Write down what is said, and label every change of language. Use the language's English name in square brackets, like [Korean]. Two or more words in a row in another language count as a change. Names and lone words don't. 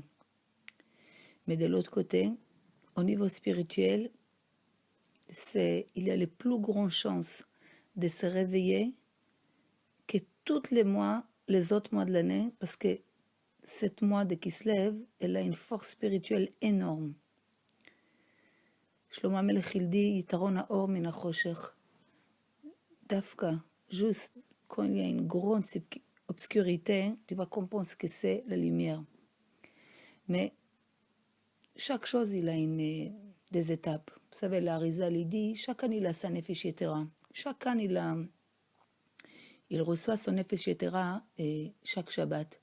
[French] Mais de l'autre côté, au niveau spirituel, il y a les plus grandes chances de se réveiller que tous les autres mois de l'année, parce que cette mois de Kislev, elle a une force spirituelle énorme. Shlomo HaMelech il dit, [Hebrew] יתרון האור מן החושך. [French] Dafka, juste quand il y a une grande obscurité, tu vas comprendre ce que c'est la lumière. Mais chaque chose, il a des étapes. Vous savez, l'Arizal, il dit, chacun il a sa [Hebrew] נפש יתרה. [French] Chacun il reçoit son [Hebrew] נפש יתרה [French] et chaque Shabbat.